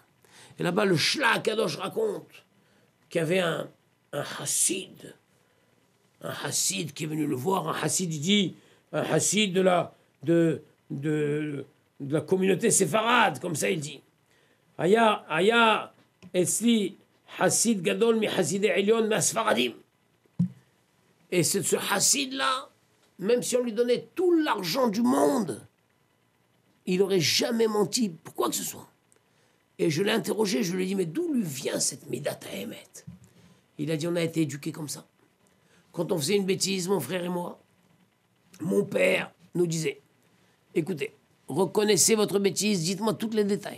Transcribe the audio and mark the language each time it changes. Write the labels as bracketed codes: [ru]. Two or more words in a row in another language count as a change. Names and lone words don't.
[fr] Et là-bas, le Shla Kadosh raconte qu'il y avait un hassid. Un hassid qui est venu le voir. Un hassid, il dit, un hassid de la communauté séfarade, comme ça il dit. [he] היה אצלי חסיד גדול מחסידי עליון מהספרדים. [fr] Et c'est ce hassid-là, même si on lui donnait tout l'argent du monde, il n'aurait jamais menti pour quoi que ce soit. Et je l'ai interrogé, je lui ai dit, mais d'où lui vient cette [he] מדת האמת? [fr] Il a dit, on a été éduqués comme ça. Quand on faisait une bêtise, mon frère et moi, mon père nous disait, écoutez, reconnaissez votre bêtise, dites-moi tous les détails.